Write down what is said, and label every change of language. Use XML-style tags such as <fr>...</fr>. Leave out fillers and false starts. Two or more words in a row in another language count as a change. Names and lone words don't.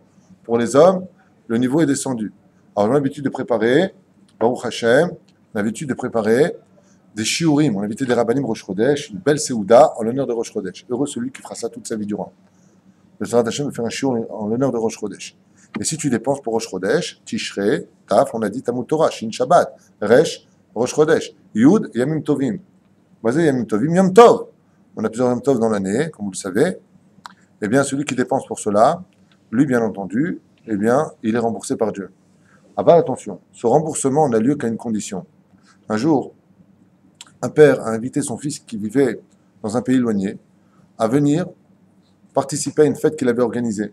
<fr>Pour les hommes, le niveau est descendu. Alors, on a l'habitude de préparer,</fr> <he>ברוך השם,</he> <fr>on a l'habitude de préparer des shiurim. On a invité des rabbanim</fr> <he>ראש חודש,</he> <fr>une belle Seouda en l'honneur de</fr> <he>ראש חודש.</he> <fr>Heureux celui qui fera ça toute sa vie durant. Le Sarat Hashem va faire un shiur en l'honneur de</fr> <he>ראש חודש.</he> <fr>Et si tu dépenses pour</fr> <he>ראש חודש,</he> <fr>Tishrei,</fr> <he>Taf,</he> <fr>on a dit</fr> <he>תלמוד תורה, שין שבת, ריש, ראש חודש, יוד, ימים טובים.</he> <fr>Vas-y,</fr> <he>ימים טובים, יום טוב.</he> <fr>On a plusieurs</fr> <he>יום טוב</he> <fr>dans l'année, comme vous le savez. Eh bien, celui qui dépense pour cela, lui, bien entendu, eh bien, il est remboursé par Dieu. Ah bah, attention, ce remboursement n'a lieu qu'à une condition. Un jour, un père a invité son fils qui vivait dans un pays éloigné à venir participer à une fête qu'il avait organisée.</fr>